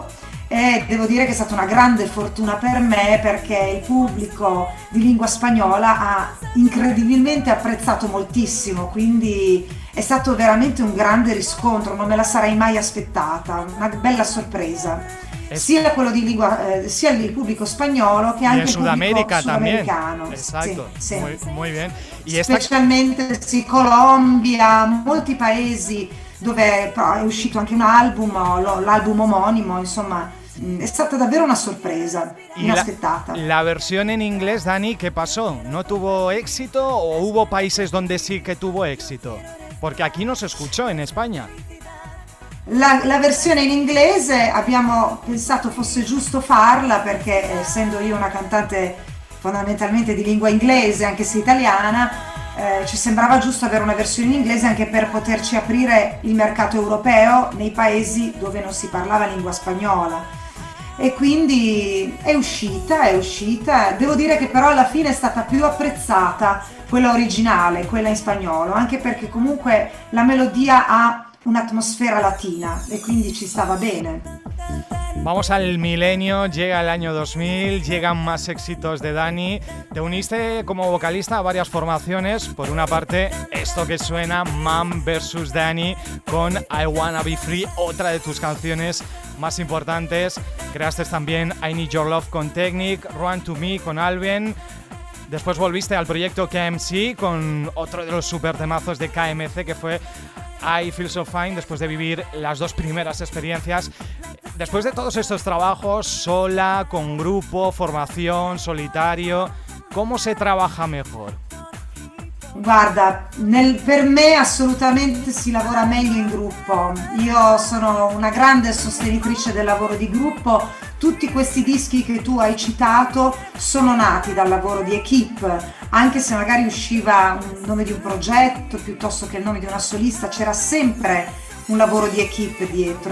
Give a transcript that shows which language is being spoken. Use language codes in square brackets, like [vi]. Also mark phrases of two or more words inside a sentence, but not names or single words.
[it] E devo dire che è stata una grande fortuna per me perché il pubblico di lingua spagnola ha incredibilmente apprezzato moltissimo, quindi è stato veramente un grande riscontro, non me la sarei mai aspettata, una bella sorpresa. [es] Es- [it] Sia quello di sia il pubblico spagnolo che [es] y en [it] anche il pubblico [es] Sudamérica también. [it] sudamericano. Sì, [es] Exacto, [it] sì. [es] muy bien. Y esta, [it] Specialmente sì, Colombia, molti paesi dove è uscito anche un album, l'album omonimo, insomma, è stata davvero una sorpresa, [es] y [it] inaspettata. [es] la versión en inglés, Dani, ¿qué pasó? ¿No tuvo éxito o hubo países donde sí que tuvo éxito? Porque aquí no se escuchó en España. [it] La versione in inglese abbiamo pensato fosse giusto farla perché essendo io una cantante fondamentalmente di lingua inglese, anche se italiana, ci sembrava giusto avere una versione in inglese anche per poterci aprire il mercato europeo nei paesi dove non si parlava lingua spagnola. E quindi è uscita. Devo dire che però alla fine è stata più apprezzata quella originale, quella in spagnolo, anche perché comunque la melodia ha un'atmosfera latina e quindi ci stava bene. [es] Vamos al milenio, llega el año 2000, llegan más éxitos de Dani. Te uniste como vocalista a varias formaciones. Por una parte, esto que suena, Mom vs. Dani, con I Wanna Be Free, otra de tus canciones más importantes. Creaste también I Need Your Love con Technic, Run to Me con Alben. Después volviste al proyecto KMC con otro de los super temazos de KMC que fue I Feel So Fine, después de vivir las dos primeras experiencias. Después de todos estos trabajos, sola, con grupo, formación, solitario, ¿cómo se trabaja mejor? [it] Guarda, per me assolutamente si lavora meglio in gruppo. Io sono una grande sostenitrice del lavoro di gruppo. Tutti questi dischi che tu hai citato sono nati dal lavoro di equipe, anche se magari usciva un nome di un progetto piuttosto che il nome di una solista, c'era sempre un lavoro di equipe dietro.